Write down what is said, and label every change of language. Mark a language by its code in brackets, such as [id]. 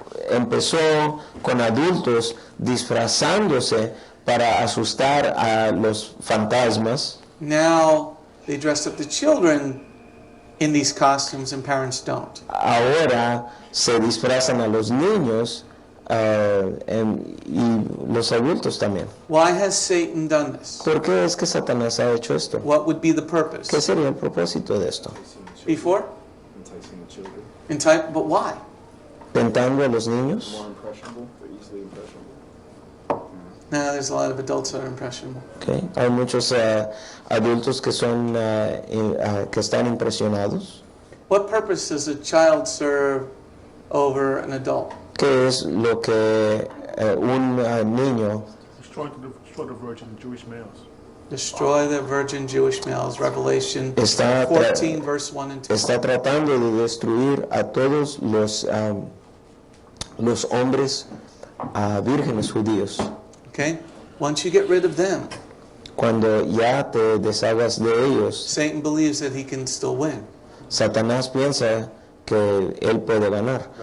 [es] Empezó con adultos disfrazándose para asustar a los fantasmas. [en] Now they dress up the children in these costumes and parents don't. [es] Ahora se disfrazan a los niños y los adultos también. [en] Why has Satan done this? [es] ¿Por qué es que Satanás ha hecho esto? [en] What would be the purpose? [es] ¿Qué sería el propósito de esto? [en] Before? Enticing the children. But why? [es] ¿Tentando a los niños? [en] More impressionable, they're easily impressionable. No, there's a lot of adults that are impressionable. Okay. [es] Hay muchos adultos que son que están impresionados. [en] What purpose does a child serve over an adult? [es] ¿Qué es lo que un niño [en] Destroy the virgin Jewish males. Destroy the virgin Jewish males. Revelation [es] está, [en] 14, verse 1 and 2. [es] está tratando de destruir a todos los hombres vírgenes judíos? [en] Okay? Once you get rid of them, [es] Cuando ya te deshagas de ellos, [en] Satan believes that he can still win. Satanás piensa que él puede ganar.